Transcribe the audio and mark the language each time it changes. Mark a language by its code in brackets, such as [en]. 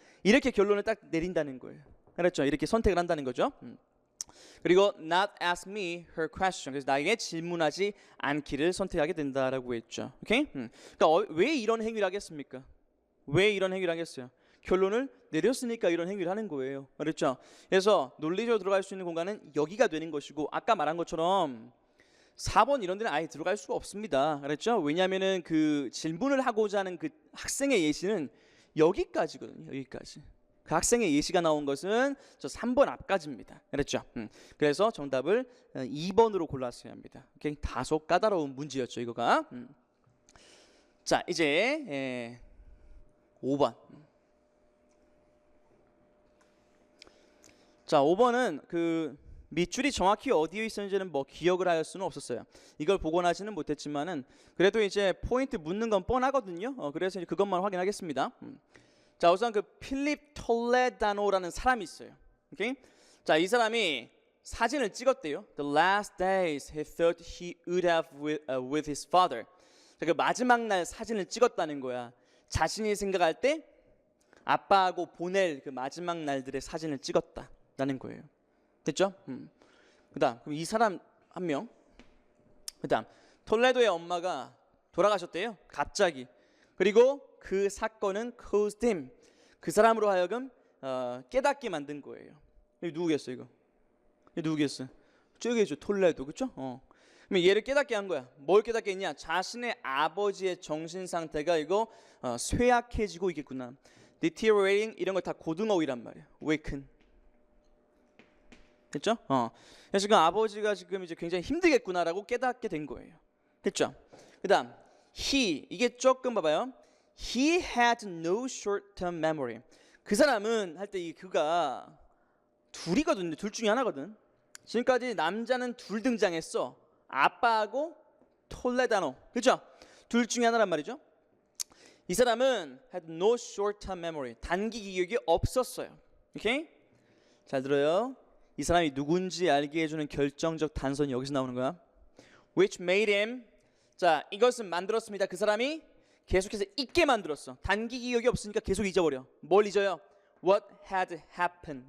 [ko] 이렇게 결론을 딱 내린다는 거예요. 그렇죠? 이렇게 선택을 한다는 거죠. 그리고 [en] not ask me her question. [ko] 그래서 나에게 질문하지 않기를 선택하게 된다라고 했죠. 오케이? 그러니까 왜 이런 행위를 하겠습니까? 왜 이런 행위를 하겠어요? 결론을 내렸으니까 이런 행위를 하는 거예요. 그렇죠? 그래서 논리적으로 들어갈 수 있는 공간은 여기가 되는 것이고, 아까 말한 것처럼 4번 이런 데는 아예 들어갈 수가 없습니다. 그렇죠? 왜냐하면은 그 질문을 하고자 하는 그 학생의 예시는 여기까지거든요. 여기까지. 그 학생의 예시가 나온 것은 저 3번 앞까지입니다. 그렇죠? 그래서 정답을 2번으로 골랐어야 합니다. 오케이? 다소 까다로운 문제였죠, 이거가. 자, 이제 5번. 자, 5번은 그 밑줄이 정확히 어디에 있었는지는 뭐 기억을 할 수는 없었어요. 이걸 복원하지는 못했지만은 그래도 이제 포인트 묻는 건 뻔하거든요. 그래서 이제 그것만 확인하겠습니다. 자, 우선 그 필립 톨레다노라는 사람이 있어요. 오케이? 자, 이 사람이 사진을 찍었대요. [en] The last days he thought he would have with his father. [ko] 자, 그 마지막 날 사진을 찍었다는 거야. 자신이 생각할 때 아빠하고 보낼 그 마지막 날들의 사진을 찍었다라는 거예요. 됐죠? 그다음 그럼 이 사람 한 명. 그다음 톨레도의 엄마가 돌아가셨대요. 갑자기. 그리고 그 사건은 [en] caused him. [ko] 그 사람으로 하여금 깨닫게 만든 거예요. 이거 누구겠어 이거? 이거 누구겠어? 저기죠 톨레도, 그렇죠? 그럼 얘를 깨닫게 한 거야. 뭘 깨닫게 했냐? 자신의 아버지의 정신 상태가 이거 쇠약해지고 있겠구나. deteriorating 이런 거 다 고등어휘란 말이야. [en] awaken. [ko] 됐죠? 그래서 지금 아버지가 지금 이제 굉장히 힘들겠구나라고 깨닫게 된 거예요. 됐죠? 그다음 he, 이게 조금 봐봐요. [en] He had no short-term memory. [ko] 그 사람은 할 때 이 그가 둘이거든요. 둘 중에 하나거든. 지금까지 남자는 둘 등장했어. 아빠하고 톨레다노. 그렇죠? 둘 중에 하나란 말이죠. 이 사람은 [en] had no short-term memory. [ko] 단기 기억이 없었어요. 오케이? 잘 들어요. 이 사람이 누군지 알게 해주는 결정적 단서는 여기서 나오는 거야. [en] Which made him. [ko] 자, 이것은 만들었습니다. 그 사람이 계속해서 잊게 만들었어. 단기 기억이 없으니까 계속 잊어버려. 뭘 잊어요? [en] What had happened.